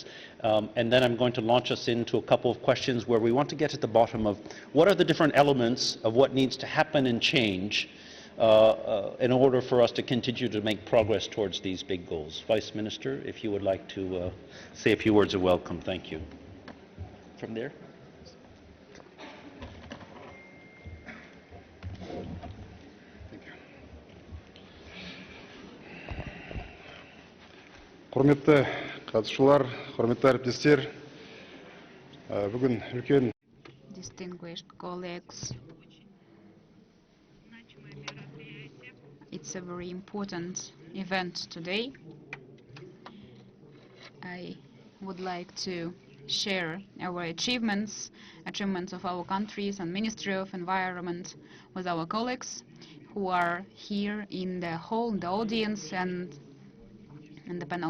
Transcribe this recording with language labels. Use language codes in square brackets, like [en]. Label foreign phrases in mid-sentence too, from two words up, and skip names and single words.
[en] And then I'm going to launch us into a couple of questions where we want to get at the bottom of what are the different elements of what needs to happen and change in order for us to continue to make progress towards these big goals. Vice Minister, if you would like to say a few words of welcome. Thank you. From there. [kk] Құрметті қатысушылар, құрметті әріптестер, бүгін үлкен [en] distinguished colleagues, it's a very important event today. I would like to share our achievements of our countries and Ministry of Environment with our colleagues who are here in the hall, in the audience, and in the panel.